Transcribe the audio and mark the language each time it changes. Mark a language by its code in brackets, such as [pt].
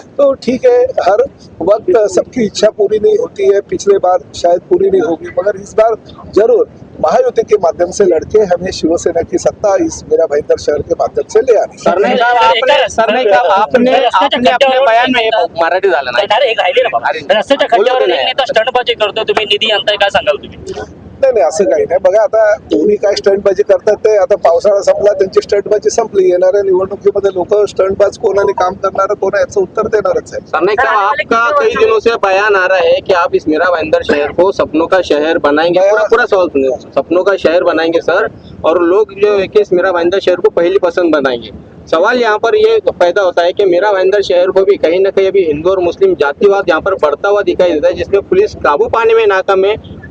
[hi] तो ठीक है, हर वक्त सबकी इच्छा पूरी नहीं होती है, पिछले बार शायद पूरी नहीं होगी, मगर इस बार जरूर महायुति के माध्यम से लड़के हमें शिवसेना की सत्ता इस मीरा भाईंदर शहर के माध्यम से ले आनी। आपने अपने बयान में मराठी [mr] झालं नाही, रस्त्याच्या खड्ड्यावर नेता स्टंटबाजी करतो, तुम्ही निधी आणताय, काय सांगाल तुम्ही? नाही असं काही नाही। बघा आता कोणी काय स्टंटबाजी करतात ते आता पावसाळा संपला, त्यांची स्टंटबाजी संपली, येणाऱ्या निवडणुकीमध्ये लोक स्टंटबाज कोण आणि काम करणार कोण याचं उत्तर देणारच आहे। [hi] सरनाईक साहब, आपका कई दिनों से बयान आ रहा है कि आप इस मीरा भाईंदर शहर को सपनों का शहर बनाएंगे, पूरा सवाल सुनिए, सपनों का शहर बनाएंगे सर, और लोग जो है कि इस मीरा भाईंदर शहर को पहली पसंद बनाएंगे। सवाल यहाँ पर ये पैदा होता है कि मीरा भाईंदर शहर को भी कहीं ना कहीं अभी हिंदू और मुस्लिम जातिवाद यहाँ पर बढ़ता हुआ दिखाई देता है, जिसमें पुलिस काबू पाने में नाकाम है।